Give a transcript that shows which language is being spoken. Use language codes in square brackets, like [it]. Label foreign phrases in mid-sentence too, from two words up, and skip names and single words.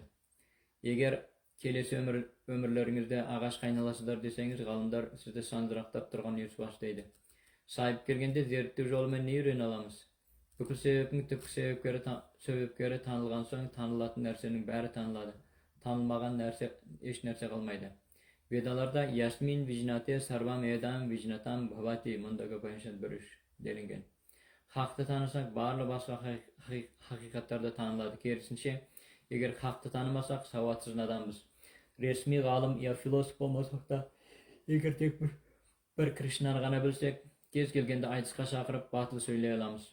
[kk] Егер келесі өмірлеріңізде ағаш қайналасыздар десеңіз, ғалымдар сізді сандырақтап тұрған ес бастайды. Сайып келгенде зерттеу жолымен не үйрене аламыз? Бүкіл себептің түпкі себепкері танылған соң, танылатын нәрсенің бәрі танылады. Танылмаған нәрсе, еш нәрсе қалмайды. [sa] Ведаларда यस्मिन् विज्ञाते सर्वम् इदं विज्ञातं भवति мұндағы Upanishad 1 делінген. [kk] Хақты танысақ, барлы басқа хақиқаттарды танылады. Керісінше, егер хақты танымасақ, сауатсыз надамбыз. Ресми ғалым я философ болмасақ та, егер тек бір Кришнаны ғана білсек, кез келгенде айтысқа шақырып, батыл сөйлей аламыз.